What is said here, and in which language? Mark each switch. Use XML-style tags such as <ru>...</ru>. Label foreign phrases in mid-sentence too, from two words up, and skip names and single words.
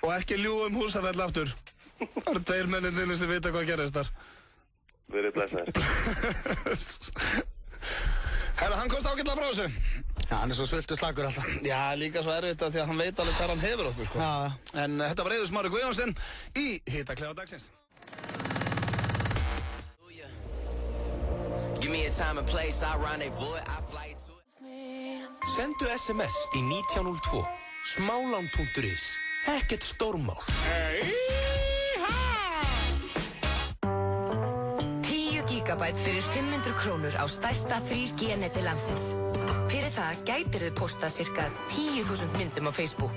<is>Og ekki ljúga Húsafell aftur. Það eru 2 mennir sem vita hvað gerist þar. Verið blessaðir. Hann komst ágætlega frá þessu. Já, hann svo svöldu slagur alltaf. Já, líka svo erfitt að því að hann veit alveg hvað hann hefur okkur, sko. Já. En þetta var Eiður Smári Guðjónsson í Hitaklefa dagsins.</is> <en>Give me a time and place, I rendezvous, I fly to it.</en> <is>Sendu SMS í 1902 smálán.is. Ekkert stórmál. 10 gigabæt fyrir 500 krónur á stærsta 3G neti landsins. Fyrir það gætirðu postað cirka 10.000 myndum á Facebook.</is>